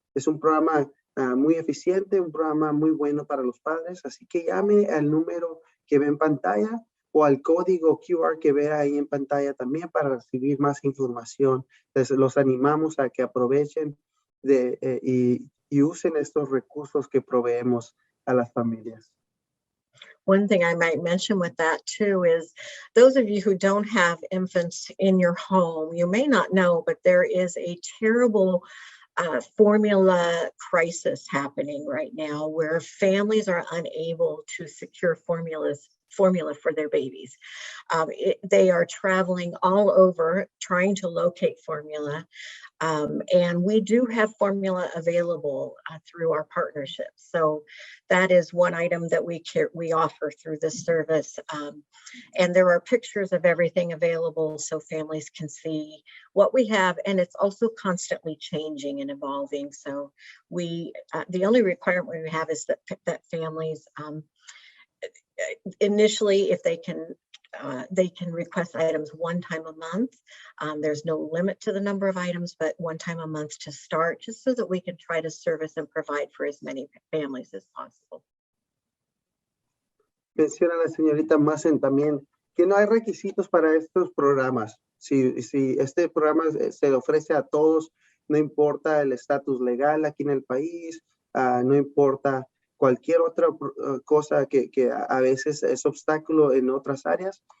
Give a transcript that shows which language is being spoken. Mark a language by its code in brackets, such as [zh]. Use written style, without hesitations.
[es] Es un programa muy eficiente, un programa muy bueno para los padres, así que llame al número que ve en pantalla o al código QR que ve ahí en pantalla también para recibir más información. Entonces, los animamos a que aprovechen y usen estos recursos que proveemos a las familias. [en] One thing I might mention with that too is those of you who don't have infants in your home, you may not know, but there is a terrible formula crisis happening right now where families are unable to secure formula for their babies. They are traveling all over trying to locate formula. And we do have formula available through our partnerships. So that is one item that we offer through this service. And there are pictures of everything available so families can see what we have. And it's also constantly changing and evolving. So the only requirement we have is that families initially, if they can request items one time a month. There's no limit to the number of items, but one time a month to start, just so that we can try to service and provide for as many families as possible. [es] Menciona la señorita Musson también que no hay requisitos para estos programas. Si este programa se ofrece a todos, no importa el estatus legal aquí en el país, no importa cualquier otra cosa que a veces es obstáculo en otras áreas,